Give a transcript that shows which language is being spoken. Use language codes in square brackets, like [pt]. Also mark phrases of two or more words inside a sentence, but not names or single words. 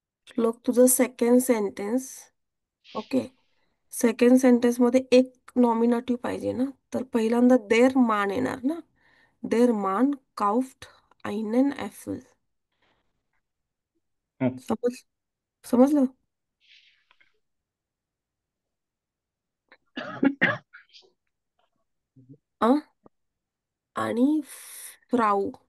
[mr] श्लोक तुझं सेकंड सेंटेन्स. ओके. सेकंड सेंटेन्स मध्ये एक नॉमिनेटिव्ह पाहिजे ना, तर पहिल्यांदा [de] der Mann [mr] येणार ना. [de] Der Mann kauft einen Äpfel. [mr] हं. समजलं? आ आणि फ्राऊ.